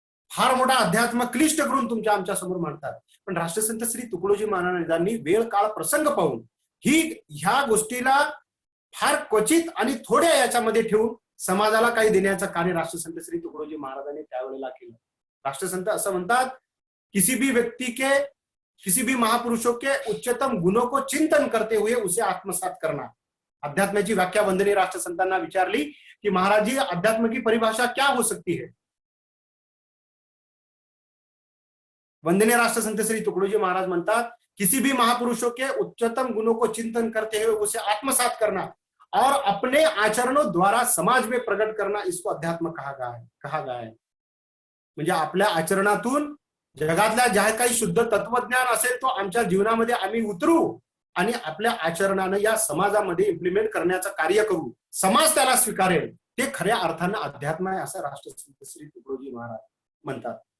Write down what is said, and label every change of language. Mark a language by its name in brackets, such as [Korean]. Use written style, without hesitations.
[Marathi] फार मोठा अध्यात्म क्लिष्ट करून तुमच्या आमच्या समोर मांडतात. पण राष्ट्रसंत श्री तुकडोजी महाराजांनी वेळ काळ प्रसंग पाहून ह्या गोष्टीला फार क्वचित आणि थोड्या याच्यामध्ये ठेवून समाजाला काही देण्याचं कार्य राष्ट्रसंत श्री तुकडोजी महाराजांनी त्यावेळेला केलं. राष्ट्रसंत असं म्हणतात, [Hindi] किसी भी महापुरुषों के उच्चतम गुणों को चिंतन करते हुए उसे आत्मसात करना. [Marathi] अध्यात्माची व्याख्या वंदनीय राष्ट्रसंतांना विचारली की [Hindi] महाराज जी अध्यात्म की परिभाषा क्या हो सकती है. वंदनीय राष्ट्रसंत श्री तुकडोजी महाराज म्हणतात, किसी भी महापुरुषों के उच्चतम गुणों को चिंतन करते हुए उसे आत्मसात करना और अपने आचरणों द्वारा समाज में प्रकट करना, इसको अध्यात्म कहा गया है. [Marathi] म्हणजे आपल्या आचरणातून जगातल्या ज्या काही शुद्ध तत्वज्ञान असेल तो आमच्या जीवनामध्ये आम्ही उतरू आणि आपल्या आचरणानं या समाजामध्ये इम्प्लिमेंट करण्याचं कार्य करू. समाज त्याला स्वीकारेल, ते खऱ्या अर्थानं अध्यात्म आहे असं राष्ट्रसंत श्री तुकडोजी महाराज म्हणतात.